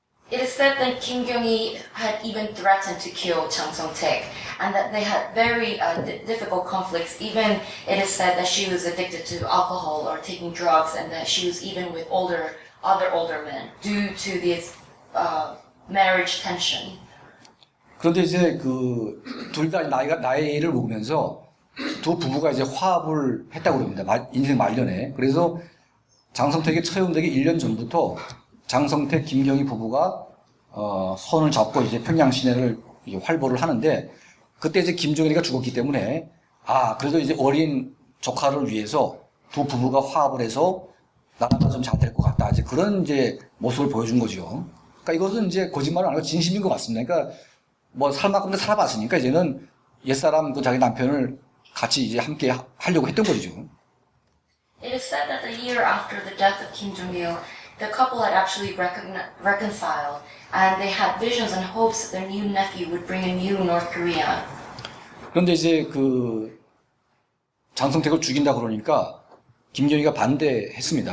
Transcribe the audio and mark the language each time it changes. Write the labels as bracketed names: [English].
[English] It is said that Kim Kyung-hee had even threatened to kill Chang Song-taek, and that they had very difficult conflicts. Even it is said that she was addicted to alcohol or taking drugs, and that she was even with other older men due to this marriage tension. [Korean] 그런데 이제 그 둘 다 나이를 먹으면서 두 부부가 이제 화합을 했다고 그럽니다. 인생 말년에. 그래서 장성택이 처형되기 1년 전부터 장성택, 김경희 부부가 손을 잡고 이제 평양 시내를 활보를 하는데, 그때 이제 김정일이가 죽었기 때문에 그래도 이제 어린 조카를 위해서 두 부부가 화합을 해서 나라가 좀 잘 될 것 같다. 이제 그런 이제 모습을 보여준 거죠. 그러니까 이것은 이제 거짓말은 아니고 진심인 것 같습니다. 그러니까 뭐 살 만큼 살아봤으니까 이제는 옛사람 그 자기 남편을 같이 이제 함께 하려고 했던 거죠. [English] It is said that the year after the death of Kim Jong-il, the couple had actually reconciled, and they had visions and hopes that their new nephew would bring a new North Korea. [Korean] 그런데 이제 그 장성택을 죽인다 그러니까 김경희가 반대했습니다.